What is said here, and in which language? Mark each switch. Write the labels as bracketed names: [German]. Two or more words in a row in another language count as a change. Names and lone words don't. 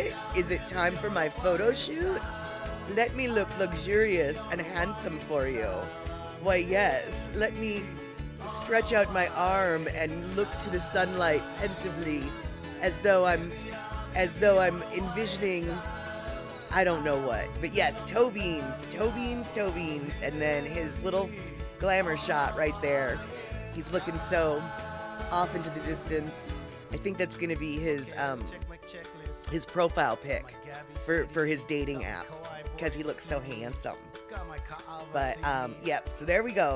[English] Is it time for my photo shoot? Let me look luxurious and handsome for you. Why, yes. Let me stretch out my arm and look to the sunlight pensively, as though I'm envisioning I don't know what. But yes, toe beans, toe beans, toe beans. And then his little glamour shot right there. He's looking so off into the distance. I think that's going to be his profile pic for his dating app because he looks so handsome. But yep, so there we go.